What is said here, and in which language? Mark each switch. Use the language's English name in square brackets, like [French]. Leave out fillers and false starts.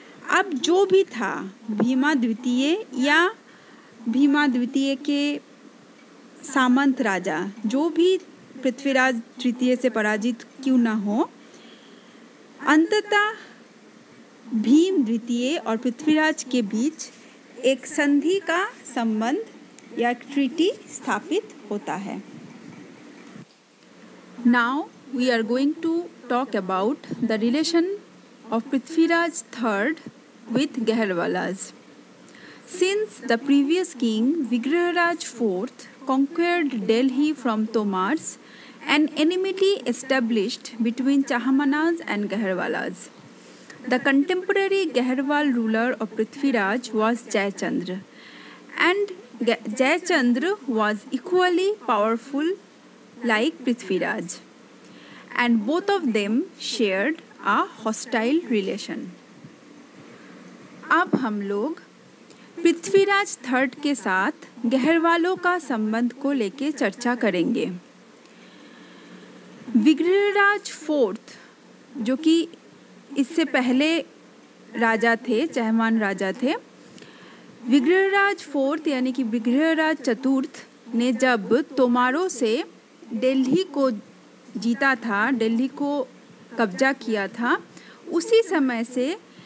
[Hindi] अब जो भी था, भीमा द्वितीय या भीमा द्वितीय के सामंत राजा, जो भी पृथ्वीराज तृतीय से पराजित क्यों न हो, अंततः भीम द्वितीय और पृथ्वीराज के बीच एक संधि का संबंध या ट्रीटी स्थापित होता है। [English] Now we are going to talk about the relation of Prithviraj III with Gaharwalas. Since the previous king Vigraharaj IV conquered Delhi from Tomars, an enmity established between Chahamanas and Gaharwalas. The contemporary Gaharwal ruler of Prithviraj was Jayachandra, and Jayachandra was equally powerful like Prithviraj, and both of them shared a hostile relation. [Hindi] अब हम लोग Prithviraj third के साथ गहरवालों का संबंध को लेके चर्चा करेंगे। विग्रहराज फोर्थ, जो कि इससे पहले राजा थे, चहमान राजा थे, विग्रहराज फोर्थ यानी कि विग्रहराज चतुर्थ ने जब तोमारों से दिल्ली को जीता था, दिल्ली को कब्जा किया था, उसी समय से